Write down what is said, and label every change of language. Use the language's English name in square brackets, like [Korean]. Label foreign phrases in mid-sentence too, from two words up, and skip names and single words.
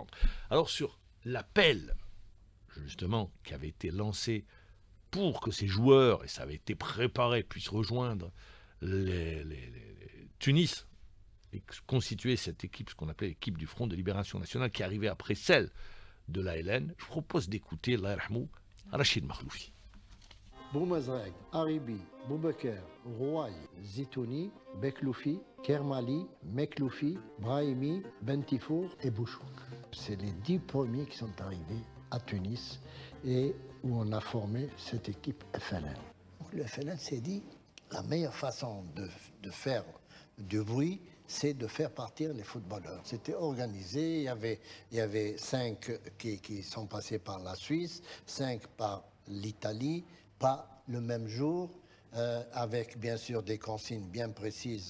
[French] Alors sur l'appel, justement, qui avait été lancé pour que ces joueurs, et ça avait été préparé, puissent rejoindre les Tunis et constituer cette équipe, ce qu'on appelait l'équipe du Front de Libération Nationale, qui arrivait après celle de l'ALN, je propose d'écouter, [Arabic] الله يرحمه, [French] Rachid Makhloufi. Boumazrag, Aribi, Boubaker, Rouaille, Zitouni, Bekloufi, Kermali, Mekloufi, Brahimi, Bentifour et Bouchouk. C'est les 10 premiers qui sont arrivés à Tunis et où on a formé cette équipe FLN. Le FLN s'est dit, la meilleure façon de faire du bruit, c'est de faire partir les footballeurs. C'était organisé, il y avait 5 qui sont passés par la Suisse, 5 par l'Italie, pas le même jour, avec bien sûr des consignes bien précises.